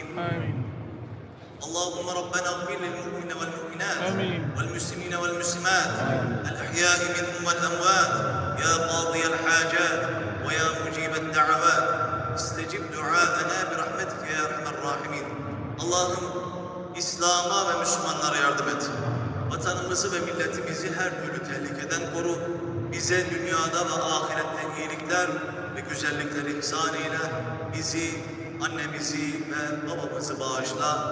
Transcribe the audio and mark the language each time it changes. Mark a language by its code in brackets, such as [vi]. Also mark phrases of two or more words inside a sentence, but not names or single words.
[ar] اللهم ربنا اغفر للمؤمنين والمؤمنات والمسلمين والمسلمات الأحياء منهم والأموات، يا قاضي الحاجات ويا مجيب الدعوات، استجب دعاءنا برحمتك يا أرحم الراحمين. [tr] Allah'ım İslam'a ve Müslümanlara yardım et. Vatanımızı ve milletimizi her türlü tehlikeden koru. Bize dünyada ve ahirette iyilikler ve güzellikleri ihsan eyle. Bizi, annemizi ve babamızı bağışla.